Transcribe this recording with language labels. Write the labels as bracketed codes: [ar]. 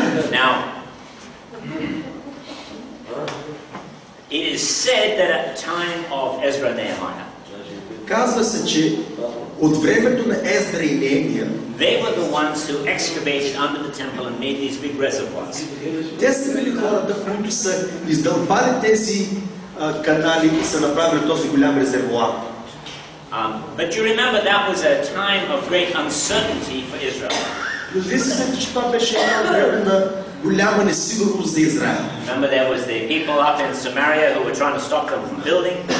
[en] Now, it is said that at the time of Ezra and Nehemiah, [bg] казва се, че от времето на Ездра и Неемия, [en] they were the ones who excavated under the temple and made these big reservoirs. [bg] те са били хората, които са издълбали тези канали и са направили този голям резервоар. [en] But you remember that was a time of great uncertainty for Israel. [bg] Но вие се сетите, че това беше едно време на голяма несигурност за Израел. [en] Remember there was the people up in Samaria who were trying to stop them from building.